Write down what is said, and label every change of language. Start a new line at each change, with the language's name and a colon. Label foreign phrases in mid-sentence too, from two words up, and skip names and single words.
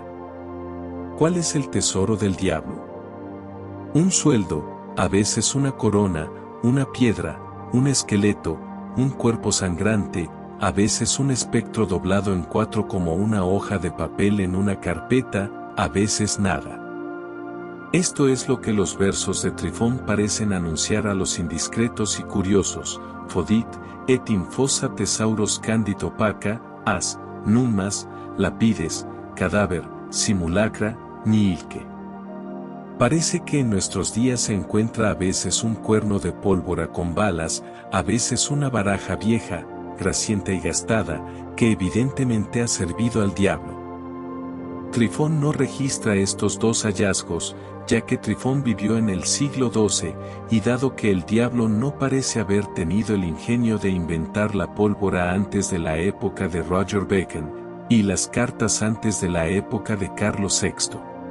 Spanish: ¿Cuál es el tesoro del diablo? Un sueldo, a veces una corona, una piedra, un esqueleto, un cuerpo sangrante, a veces un espectro doblado en cuatro como una hoja de papel en una carpeta, a veces nada. Esto es lo que los versos de Trifón parecen anunciar a los indiscretos y curiosos:
Latin: Fodit, et in fossa thesauros candito paca, as, numas, lapides, cadáver, simulacra, nihilque.
Spanish: Parece que en nuestros días se encuentra a veces un cuerno de pólvora con balas, a veces una baraja vieja, grasienta y gastada, que evidentemente ha servido al diablo. Trifón no registra estos dos hallazgos, ya que Trifón vivió en el siglo XII, y dado que el diablo no parece haber tenido el ingenio de inventar la pólvora antes de la época de Roger Bacon, y las cartas antes de la época de Carlos VI.